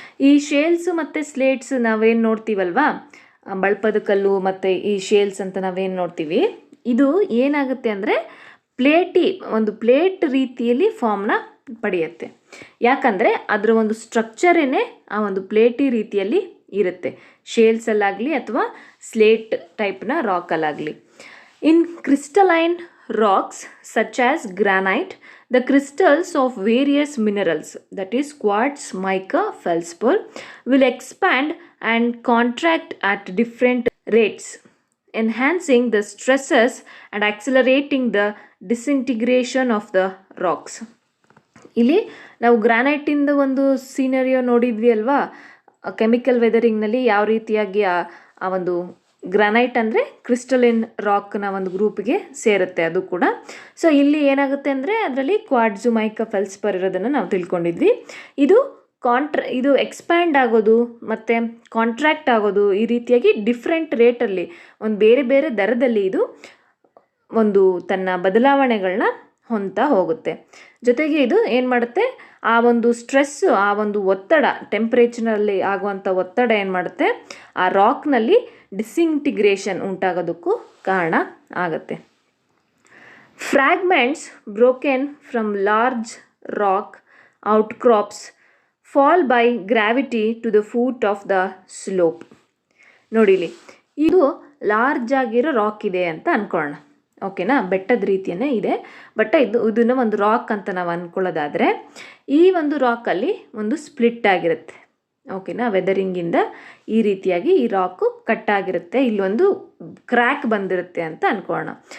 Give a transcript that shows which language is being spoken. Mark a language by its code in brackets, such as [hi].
[kn] ಈ ಶೇಲ್ಸು ಮತ್ತು ಸ್ಲೇಟ್ಸ್ ನಾವೇನು ನೋಡ್ತೀವಲ್ವಾ, ಬಳಪದ ಕಲ್ಲು ಮತ್ತು ಈ ಶೇಲ್ಸ್ ಅಂತ ನಾವೇನು ನೋಡ್ತೀವಿ, ಇದು ಏನಾಗುತ್ತೆ ಅಂದರೆ ಒಂದು ಪ್ಲೇಟ್ ರೀತಿಯಲ್ಲಿ ಫಾರ್ಮ್ನ ಪಡೆಯುತ್ತೆ. ಯಾಕಂದರೆ ಅದರ ಒಂದು ಸ್ಟ್ರಕ್ಚರೇನೆ ಆ ಒಂದು ಪ್ಲೇಟಿ ರೀತಿಯಲ್ಲಿ ಇರುತ್ತೆ, ಶೇಲ್ಸಲ್ಲಾಗಲಿ ಅಥವಾ slate ಟೈಪ್ನ ರಾಕಲ್ಲಾಗಲಿ. [en] In crystalline rocks such as granite, the crystals of various minerals, that is quartz, mica, feldspar, will expand and contract at different rates, enhancing the stresses and accelerating the disintegration of the rocks. [kn] ಇಲ್ಲಿ ನಾವು ಗ್ರಾನೈಟಿಂದ ಒಂದು scenario ನೋಡಿದ್ವಿ ಅಲ್ವಾ, chemical ವೆದರಿಂಗ್ನಲ್ಲಿ ಯಾವ ರೀತಿಯಾಗಿ ಆ ಒಂದು granite ಅಂದರೆ ಕ್ರಿಸ್ಟಲಿನ್ ರಾಕ್ನ ಒಂದು ಗ್ರೂಪ್ಗೆ ಸೇರುತ್ತೆ ಅದು ಕೂಡ. ಸೊ ಇಲ್ಲಿ ಏನಾಗುತ್ತೆ ಅಂದರೆ ಅದರಲ್ಲಿ ಕ್ವಾರ್ಟ್ಜು, ಮೈಕಾ, ಫೆಲ್ಸ್ಪರ್ ಇರೋದನ್ನು ನಾವು ತಿಳ್ಕೊಂಡಿದ್ವಿ. ಇದು ಎಕ್ಸ್ಪ್ಯಾಂಡ್ ಆಗೋದು ಮತ್ತು ಕಾಂಟ್ರಾಕ್ಟ್ ಆಗೋದು, ಈ ರೀತಿಯಾಗಿ ಡಿಫ್ರೆಂಟ್ ರೇಟಲ್ಲಿ ಒಂದು ಬೇರೆ ಬೇರೆ ದರದಲ್ಲಿ ಇದು ಒಂದು ತನ್ನ ಬದಲಾವಣೆಗಳನ್ನ ಹೊಂದ್ತಾ ಹೋಗುತ್ತೆ. ಜೊತೆಗೆ ಇದು ಏನು ಮಾಡುತ್ತೆ, ಆ ಒಂದು ಸ್ಟ್ರೆಸ್ಸು, ಆ ಒಂದು ಒತ್ತಡ, ಟೆಂಪ್ರೇಚರ್ನಲ್ಲಿ ಆಗುವಂಥ ಒತ್ತಡ ಏನು ಮಾಡುತ್ತೆ, ಆ ರಾಕ್ನಲ್ಲಿ ಡಿಸಿಂಟಿಗ್ರೇಷನ್ ಉಂಟಾಗೋದಕ್ಕೂ ಕಾರಣ ಆಗುತ್ತೆ. [en] Fragments broken from large rock outcrops fall by gravity to the foot of the slope. [kn] ನೋಡಿಲಿ, ಇದು ಲಾರ್ಜ್ ಆಗಿರೋ ರಾಕ್ ಇದೆ ಅಂತ ಅನ್ಕೊಳ್ಳೋಣ. ಓಕೆನಾ, ಬೆಟ್ಟದ ರೀತಿಯೇ ಇದೆ, ಬಟ್ ಇದನ್ನು ಒಂದು ರಾಕ್ ಅಂತ ನಾವು ಅಂದ್ಕೊಳ್ಳೋದಾದರೆ, ಈ ಒಂದು ರಾಕಲ್ಲಿ ಒಂದು ಸ್ಪ್ಲಿಟ್ ಆಗಿರುತ್ತೆ. ಓಕೆನಾ, ವೆದರಿಂಗಿಂದ ಈ ರೀತಿಯಾಗಿ ಈ ರಾಕು ಕಟ್ಟಾಗಿರುತ್ತೆ, ಇಲ್ಲೊಂದು ಕ್ರ್ಯಾಕ್ ಬಂದಿರುತ್ತೆ ಅಂತ ಅಂದ್ಕೊಳ್ಳೋಣ.